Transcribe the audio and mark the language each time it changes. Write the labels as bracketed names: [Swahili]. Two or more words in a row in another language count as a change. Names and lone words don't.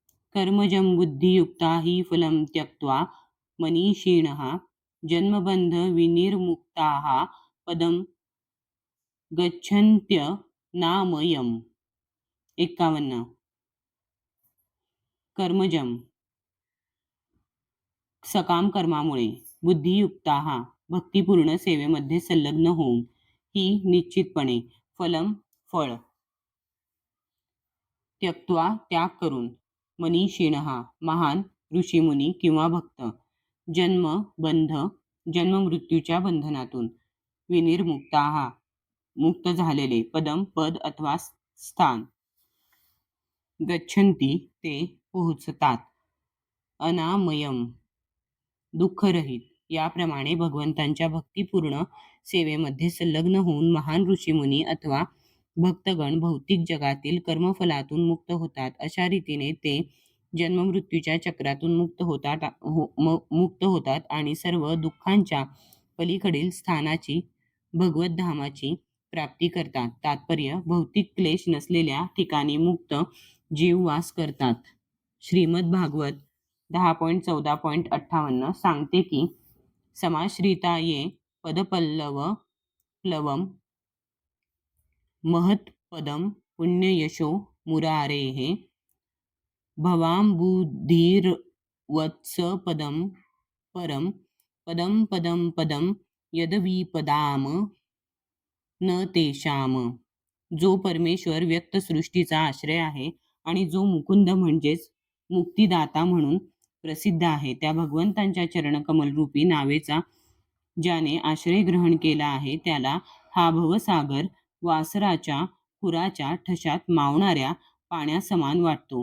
[Sanskrit] कर्मजं बुद्धियुक्ता हि फलं त्यक्त्वा मनीषिणः जन्मबंध विनिर्मुक्ताः पदं गच्छन्त्यनामयम्. [Marathi] 51. कर्मजम सकाम कर्मामुळे, बुद्धियुक्ताः भक्तिपूर्ण सेवेमध्ये संलग्न होऊन, ही निश्चितपणे, फलम फळ, त्यक्त्वा त्याग करून, मनीषिणः महान ऋषीमुनी किंवा भक्त, जन्म बंध जन्म मृत्यूच्या बंधनातून, विनिर्मुक्ताः मुक्त झालेले, पदम पद अथवा स्थान, गच्छन्ति ते पोहोचतात, अनामयम दुःखरहित. याप्रमाणे भगवंतांच्या भक्तिपूर्ण सेवेमध्ये संलग्न होऊन महान ऋषीमुनी अथवा भक्तगण भौतिक जगातील कर्मफलातून मुक्त होतात. अशा रीतीने ते जन्ममृत्यूच्या चक्रातून मुक्त होतात आणि सर्व दुःखांच्या पलीकडील स्थानाची, भगवद्धामाची प्राप्ती करतात. तात्पर्य: भौतिक क्लेश नसलेल्या ठिकाणी मुक्त जीव वास करतात. [Sanskrit] श्रीमद भागवत 10.14.58 [Marathi] सांगते की [Sanskrit] समाश्रिता ये पदपल्लवं महत्पदं पुण्ययशो मुरारेः भवाम्बुधिर्वत्स पदं परं पदं पदं पदं यदविपदाम न तेषाम. [Marathi] जो परमेश्वर व्यक्त सृष्टीचा आश्रय आहे आणि जो मुकुंद म्हणजेच मुक्तिदाता म्हणून प्रसिद्ध आहे, त्या भगवंतांच्या चरणकमलरूपी नावेचा ज्याने आश्रय ग्रहण केला आहे, त्याला हा भवसागर वासराच्या खुराच्या ठशात मावणाऱ्या पाण्यासमान वाटतो.